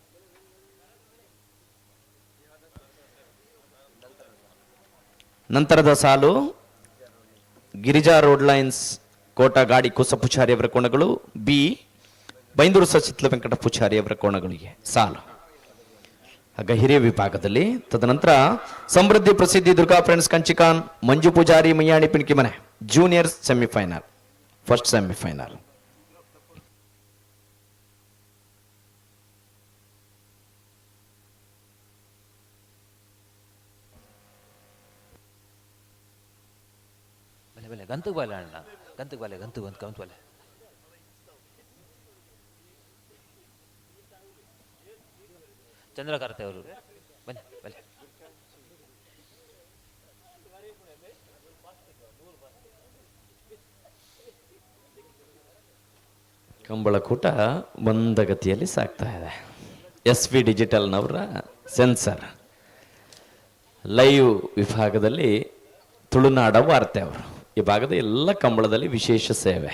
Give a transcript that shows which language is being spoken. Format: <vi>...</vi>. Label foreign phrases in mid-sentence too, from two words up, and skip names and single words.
<kn>ನಂತರದ ಸಾಲು ಗಿರಿಜಾ ರೋಡ್ ಲೈನ್ಸ್ ಕೋಟ ಗಾಡಿ ಕುಸ ಪೂಜಾರಿ ಅವರ ಕೋಣಗಳು ಬಿ. ಬೈಂದೂರು ಸಚಿತ್ಲ ವೆಂಕಟ ಪೂಜಾರಿ ಅವರ ಕೋಣಗಳಿಗೆ ಸಾಲು. ಆಗ ಹಿರಿಯ ವಿಭಾಗದಲ್ಲಿ ತದನಂತರ ಸಮೃದ್ಧಿ ಪ್ರಸಿದ್ಧಿ ದುರ್ಗಾ ಫ್ರೆಂಡ್ಸ್ ಕಂಚಿಕಾನ್ ಮಂಜು ಪೂಜಾರಿ ಮಯ್ಯಾಣಿ ಪಿಣಕಿ ಮನೆ ಜೂನಿಯರ್ ಸೆಮಿಫೈನಲ್ ಫಸ್ಟ್ ಸೆಮಿಫೈನಲ್.</kn> <tcy>ಬಲೆ ಬಲೆ ಗಂತುಗೆ ಬಲೆ ಅಣ್ಣ, ಗಂತುಗೆ ಬಲೆ, ಗಂತು ಗಂತು ಬಲೆ.</tcy> <kn>ಚಂದ್ರಕಾರ್ತಿ ಅವರು ಬನ್ನಿ ಬಲೆ. ಕಂಬಳಕೂಟ ಮಂದಗತಿಯಲ್ಲಿ ಸಾಗ್ತಾ ಇದೆ. SV ಡಿಜಿಟಲ್ನವರ ಸೆನ್ಸರ್ ಲೈವ್ ವಿಭಾಗದಲ್ಲಿ ತುಳುನಾಡ ವಾರ್ತೆ ಅವರು ಈ ಭಾಗದ ಎಲ್ಲ ಕಂಬಳದಲ್ಲಿ ವಿಶೇಷ ಸೇವೆ.</kn>